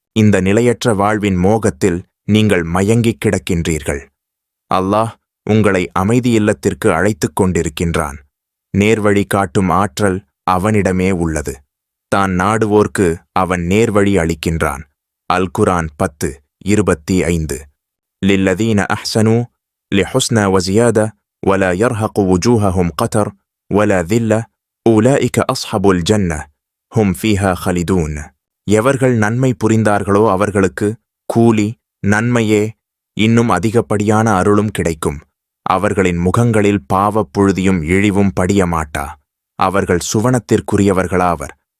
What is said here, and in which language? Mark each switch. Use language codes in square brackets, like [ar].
[ta] இந்த நிலையற்ற வாழ்வின் மோகத்தில் நீங்கள் மயங்கிக் கிடக்கின்றீர்கள். அல்லாஹ் உங்களை அமைதி இல்லத்திற்கு அழைத்துக் கொண்டிருக்கின்றான். நேர்வழி காட்டும் ஆற்றல் அவனிடமே உள்ளது. தான் நாடுவோர்க்கு அவன் நேர்வழி அளிக்கின்றான். அல் குரான் 10:25. [ar] للذين أحسنوا لحسنى وزيادة ولا يرهق وجوههم قتر ولا ذلة أولئك أصحاب الجنة هم فيها خالدون. [ta] எவர்கள் நன்மை புரிந்தார்களோ அவர்களுக்கு கூலி நன்மையே, இன்னும் அதிகப்படியான அருளும் கிடைக்கும். அவர்களின் முகங்களில் பாவப் புழுதியும் இழிவும் படியமாட்டா. அவர்கள் சுவனத்திற்குரியவர்களாவர்.